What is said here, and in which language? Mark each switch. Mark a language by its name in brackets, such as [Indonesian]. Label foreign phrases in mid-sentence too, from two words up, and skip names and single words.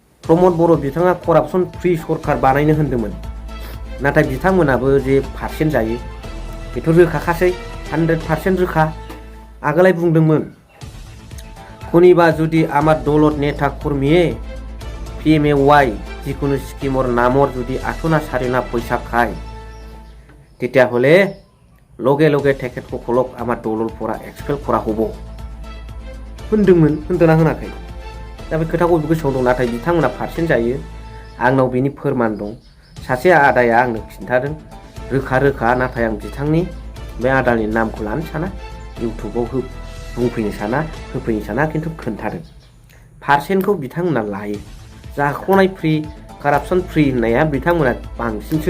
[Bodo] प्रमद बर' बिथाङा [English] corruption free [Bodo] सरखार बानायनो होन्दोंमोन नाथाय बिथांमोनाबो जे पार्सेन्ट जायो बेथ' रोखाखासै 100% रोखा आगोलाय बुंदोंमोन कोनिबा जुदि [Assamese] আমাৰ দলত নেতা কৰ্মীয়ে PMAY যিকোনো স্কিমৰ নামৰ যদি আঠনা চাৰিনা পইচা খায় তেতিয়াহ'লে লগে লগে তেখেতসকলক আমাৰ দলৰ পৰা এক্সপেল কৰা হ'ব [Bodo] होन्दोंमोन होन्दोंना होनाखै दा बे खोथाखौ गोसोआव दं नाथाय बिथांमोना पार्सेन्ट जायो आंनाव बेनि फोरमान दं सासे आदाया आंनो खिन्थादों रोखा रोखा नाथाय आं बिथांनि बे आदानि नामखौ लानो साना इउटुबाव बुंफैनो साना होफैनो साना खिन्थु खोन्थादों पार्सेन्टखौ बिथांमोना लायो जाख्ल'नाय [English] free corruption free [Bodo] होननाया बिथांमोना बांसिनसो